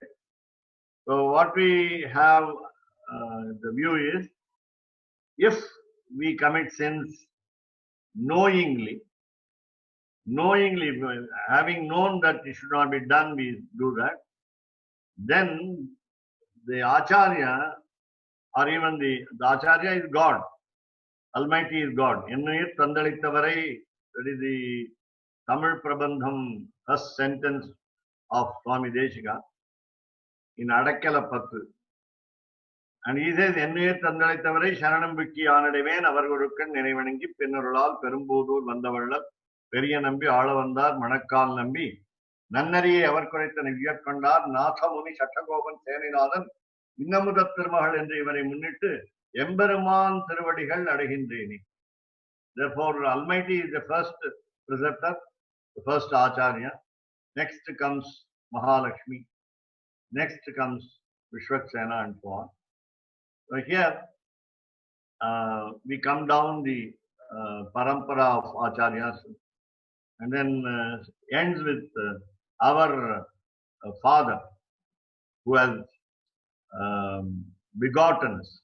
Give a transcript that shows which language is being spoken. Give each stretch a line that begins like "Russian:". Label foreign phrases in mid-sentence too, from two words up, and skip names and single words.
English: So what we have, the view is, if we commit sins knowingly, having known that it should not be done, we do that, then the Acharya, or even the Acharya is God, Almighty is God. Ennuyir Tandalitavarai, that is the Tamil Prabandham, first sentence of Swami Deshika in Adakkala Pathu. And he says,
Tamil: என்னுயிர் தந்தளித்தவரை சரணம் விக்கி அனடவேன் அவர்குருக்கள் நெனிவணங்கி பின்னருளால் பெரும்புதூர் வந்தவள்ளல் பெரிய நம்பி ஆளவந்தார் மணக்கால் நம்பி நன்னறியே அவர்குரேத நிவ்யகொண்டார் நாத முனி சடகோபன் சேனிநாதன் இன்னமுதத் திருமகள் என்று இவரை முன்னிட்டு எம்பெருமான் திருவடிகள் அடைகின்றேனே.
English: Therefore, Almighty is the first preceptor, the first Acharya. Next comes Mahalakshmi. Next comes Vishwaksena and so on. So here we come down the parampara of acharyas, and then ends with our father who has begotten us.